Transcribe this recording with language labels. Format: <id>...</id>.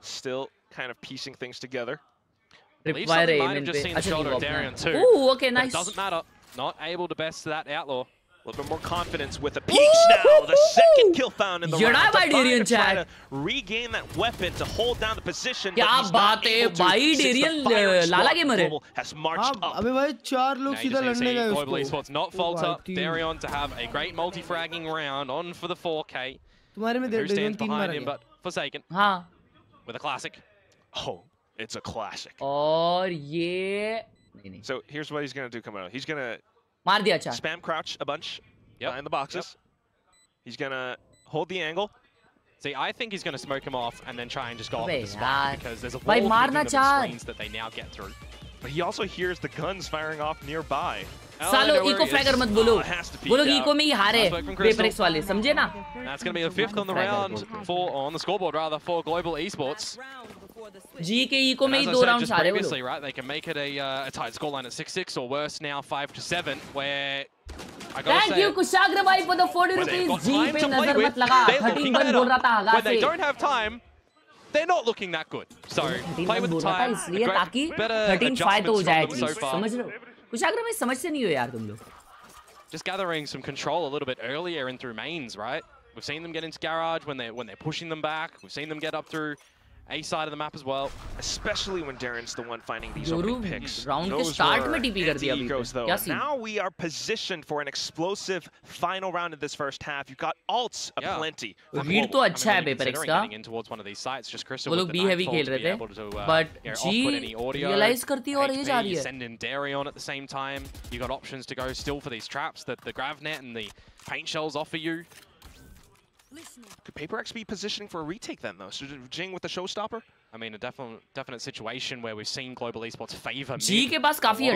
<en>Still kind of piecing things together. Might have just seen the shoulder of Darian too. Ooh, okay, nice. It doesn't matter. Not able to best that Outlaw. A little bit more confidence with the peaks now. The second kill found in the round. Darian try to regain that weapon to hold down the position.</en> <hi>क्या बात है भाई Darian लाला के मरे.</hi> <en>Has marched up.</en> <hi>अबे भाई 4 लोग सीधा लड़ने गए उसको.</hi> <en>Global Esports not falter. Darian to have a great multi-fragging round on for the 4K.</en> <hi>तुम्हारे में</hi> <en>Who stands behind him but Forsaken.</en> <hi>हाँ.</hi> <en>With a classic. Oh, it's a classic.</en> <hi>और ये</hi> <en>So here's what he's gonna do, Komodo. He's gonna</en> <hi>मार दिया अच्छा.</hi> <en>Spam crouch a bunch behind the boxes. He's gonna hold the angle. See, I think he's gonna smoke him off and then try and just go off the spot because there's a wall</en> <hi>भाई मारना</hi> <en>of screens that they now get through. But he also hears the guns firing off nearby.</en> <hi>सालो eco fragger मत बोलो कि eco में ही हारे PRX वाले समझे ना?</hi> <en>That's going to be the 5th on the round on the scoreboard rather for Global Esports.</en> <hi>G के इको में ही 2 rounds हारे वो लोग.</hi> <en>Right, they can make it a tight scoreline at 6-6 or worse now 5-7 where Thank you Kushagra bhai for the 40 rupees.</en> <hi>G पे नजर मत लगा. 13-1 बोल रहा था आगा से.</hi> <en>When they don't have time, they're not looking that good. So play with the time.</en> <hi>इसलिए ताकि 13-5 तो हो जाए समझ रहे हो? कुशाग्र में समझ से नहीं हो यार तुम लोग.</hi> <en>Just gathering some control a little bit earlier in through mains, right? We've seen them get into garage when they're pushing them back. We've seen them get up through A side of the map as well. Especially when Darren's the one finding these opening picks.</en> <hi>Round के start में TP कर दिया अभी.</hi> <en>Now we are positioned for an explosive final round in this first half. You've got ults aplenty.</en> <hi>Read तो अच्छा है PRX का.</hi> <en>Getting in towards one of these sites. Just Crystal</en> <hi>वो लोग B heavy खेल रहे थे. But G realize करती है और ये जा रही है.</hi> <en>Send in Darion at the same time. You got options to go still for these traps that the Gravnet and the paint shells offer you. Could PRX be positioning for a retake then, though? So Jing with the showstopper? I mean, a definite situation where we've seen Global Esports favor</en> <hi>G के पास काफी</hi>